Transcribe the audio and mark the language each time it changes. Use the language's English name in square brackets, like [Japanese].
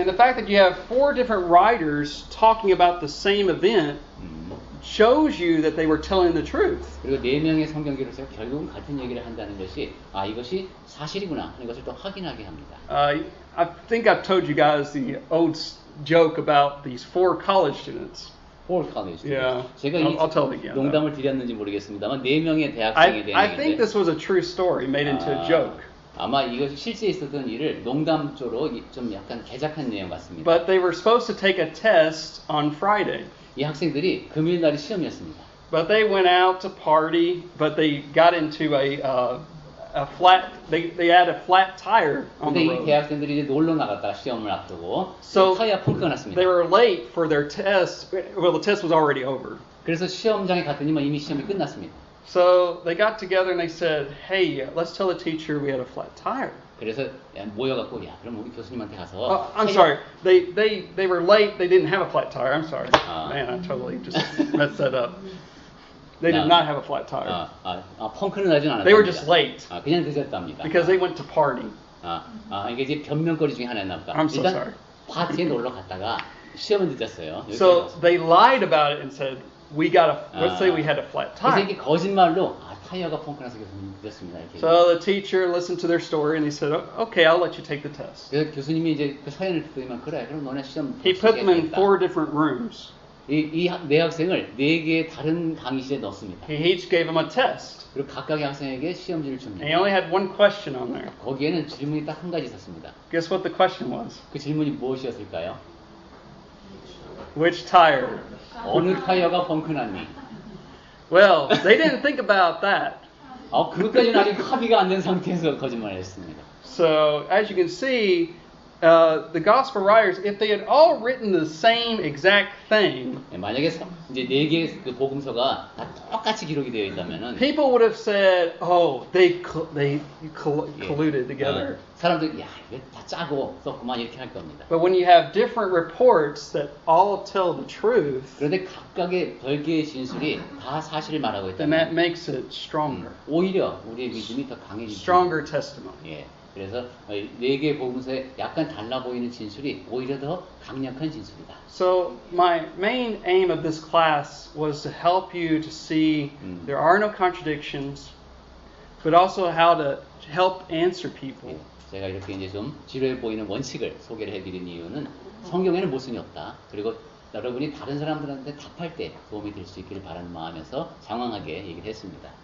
[English] And the fact that you have 4 different writers talking about the same event shows you that they were telling the truth. [Korean] 그리고 4명의 성경기로서 결국은 같은 얘기를 한다는 것이 이것이 사실이구나 하는 것을 또 확인하게 합니다. [English] I think I've told you guys the old joke about these 4 college students. 폴 칼리지. Yeah. [Korean] 제가 [English] I'll tell it again. [Korean] 농담을 드렸는지 모르겠습니다만 4명의 대학생에 대한 [English] I think this was a true story made into a joke. [Korean] 아마 이것이 실제 있었던 일을 농담조로 좀 약간 개작한 내용 같습니다. [English] But they were supposed to take a test on Friday. [Korean] 이 학생들이 금요일 날이 시험이었습니다. [English] But they went out to party, but they got into a flat. They had a flat tire on [Korean] 근데 [English] the [Korean] 이 [English] road. [Korean] 대학생들이 이제 놀러 나갔다가 시험을 앞두고 [English] So [Korean] 타이어 펑크가 났습니다. [English] they were late for their test. Well, the test was already over. [Korean] 그래서 시험장에 갔더니만 이미 시험이 끝났습니다. [English] So they got together and they said, "Hey, let's tell the teacher we had a flat tire." [Korean] 그래서 모여갖고 그럼 우리 교수님한테 가서 [English] I'm sorry. They were late. They didn't have a flat tire. I'm sorry. Man, I totally just messed that up. They did not have a flat tire. [Korean] 펑크는 나진 않았답니다. [English] They were just late [Korean] 그냥 늦었답니다. [English] because they went to party. [Korean] 이게 이제 변명거리 중에 하나였나 보다. [English] I'm so [Korean] 일단 [English] sorry. [Korean] 파티에 놀러 갔다가 시험은 늦었어요. [English] So they lied about it and said, let's say we had a flat [Korean] 그래서 [English] tire. [Korean] 이게 거짓말로 타이어가 펑크나서 교수님 늦었습니다. 이렇게. [English] So the teacher listened to their story and he said, "Okay, I'll let you take the test." [Korean] 그래서 교수님이 이제 그 사연을 듣더니만 그래, 그럼 너네 시험 [English] He put them in [Korean] 보시겠다. [English] 4 different rooms. [Korean] 이 네 학생을 4개의 다른 강의실에 넣습니다. [English] He each gave them a test. [Korean] 그리고 각각의 학생에게 시험지를 [English] And [Korean] 줍니다. [English] he only had 1 question on there. [Korean] 거기에는 질문이 딱 한 가지 있었습니다. [English] Guess what the question was? [Korean] 그 질문이 무엇이었을까요? [English] Which tire? [Korean] 어느 타이어가 펑크났니? [English] Well, they didn't think about that. [Korean] 그것까지는 아직 합의가 안 된 상태에서 거짓말을 했습니다. [English] So, as you can see, the gospel writers, if they had all written the same exact thing, [Korean] 만약에 이제 4개의 그 복음서가 다 똑같이 기록이 되어 있다면은 [English] people would have said, "Oh, they colluded together." [Korean] 사람들이 이거 다 짜고 썼구만 이렇게 할 겁니다. [English] But when you have different reports that all tell the truth, [Korean] 그런데 각각의 별개의 진술이 다 사실을 말하고 [English] then that [Korean] 있다면 [English] makes it stronger. [Korean] 오히려 우리의 믿음이 더 강해지죠. [English] Stronger testimony. [Korean] 예. 그래서 4개의 복음서에 약간 달라 보이는 진술이 오히려 더 강력한 진술이다. [English] So my main aim of this class was to help you to see there are no contradictions, but also how to help answer people. [Korean] 제가 이렇게 이제 좀 지루해 보이는 원칙을 소개를 해드린 이유는 성경에는 모순이 없다. 그리고 여러분이 다른 사람들한테 답할 때 도움이 될 수 있기를 바라는 마음에서 장황하게 얘기를 했습니다.